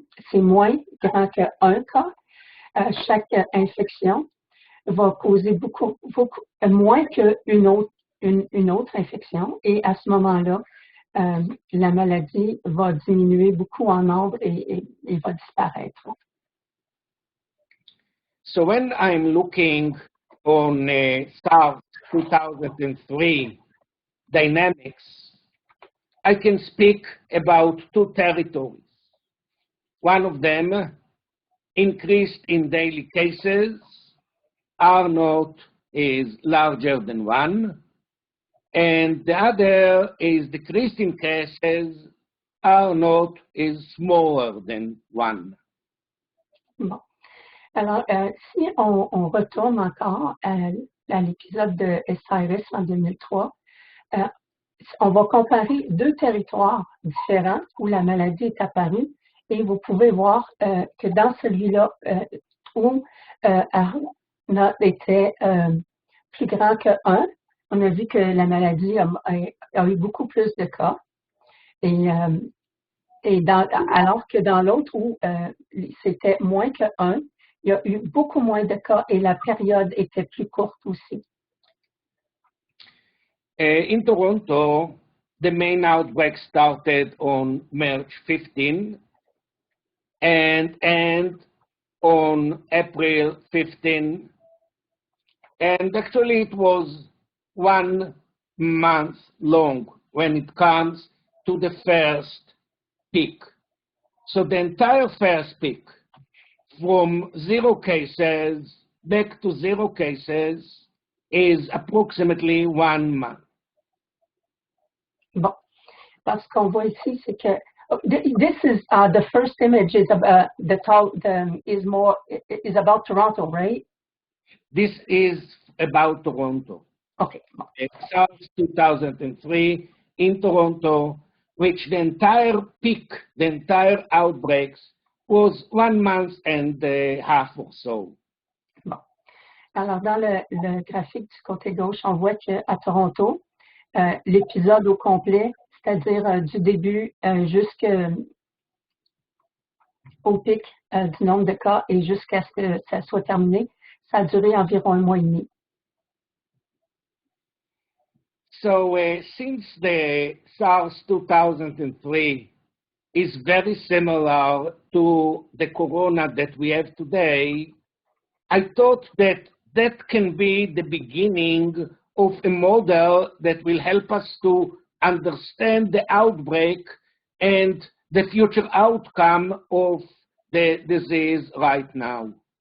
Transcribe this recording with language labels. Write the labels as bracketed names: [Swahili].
[French] c'est moins grand que 1 cas. Chaque infection va causer beaucoup moins qu'une autre infection. Et à ce moment-là, la maladie va diminuer beaucoup en nombre et va disparaître. [English] So when I'm looking on SARS 2003 dynamics, I can speak about 2 territories. One of them, increased in daily cases, R0 is larger than 1, and the other is decreased in cases, R0 is smaller than 1. [French] Bon. Alors, si on retourne encore à l'épisode de SARS en 2003, on va comparer 2 territoires différents où la maladie est apparue et vous pouvez voir que dans celui-là où R0 était plus grand que 1, on a vu que la maladie a eu beaucoup plus de cas. Alors que dans l'autre où c'était moins que 1, il y a eu beaucoup moins de cas et la période était plus courte aussi. [English] In Toronto, the main outbreak started on March 15 and on April 15. And actually it was 1 month long when it comes to the first peak. So the entire first peak, from 0 cases back to 0 cases, is approximately 1 month. [French] Bon, parce qu'on voit ici, c'est que [English] this is the first image is about is about Toronto, right? This is about Toronto. Okay. SARS 2003 in Toronto, which the entire peak, the entire outbreaks, was 1 month and a half or so. [French] Bon. Alors, dans le graphique du côté gauche, on voit qu'à Toronto, l'épisode au complet, c'est-à-dire du début jusqu'au pic du nombre de cas et jusqu'à ce que ça soit terminé, ça a duré environ 1 mois et demi. [English] So since the SARS 2003 is very similar to the corona that we have today, I thought that that can be the beginning of a model that will help us to understand the outbreak and the future outcome of the disease right now.